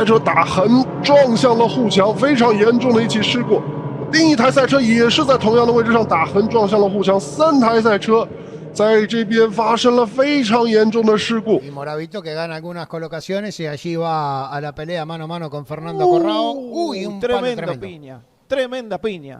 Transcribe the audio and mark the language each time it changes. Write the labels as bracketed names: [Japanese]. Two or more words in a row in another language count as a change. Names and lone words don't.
[Chinese] 车打横撞向了护墙，非常严重的一起事故。另一台赛车也是在同样的位置上打横撞向了护墙，3台赛车在这边发生了非常严重的事故。 [Spanish] Moravito que gana algunas colocaciones y allí va a la pelea mano a mano con Fernando Corrao. Uy, un tremenda palo piña, tremenda piña.